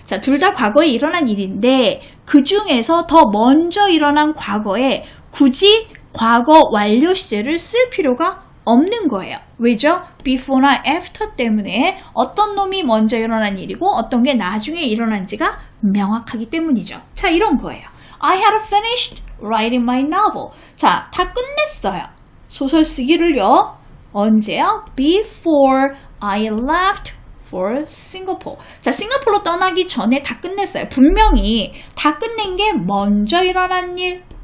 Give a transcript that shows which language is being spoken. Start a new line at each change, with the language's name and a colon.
Korean: 자, 둘 다 과거에 일어난 일인데 그 중에서 더 먼저 일어난 과거에 굳이 과거 완료 시제를 쓸 필요가 없는 거예요. 왜죠? before나 after 때문에 어떤 놈이 먼저 일어난 일이고 어떤 게 나중에 일어난지가 명확하기 때문이죠. 자, 이런 거예요.
English: I had finished writing my novel.
Korean: 자, 다 끝냈어요. 소설 쓰기를요. 언제요?
English: Before I left for Singapore.
Korean: 자, 싱가포르로 떠나기 전에 다 끝냈어요. 분명히 다 끝낸 게 먼저 일어난 일.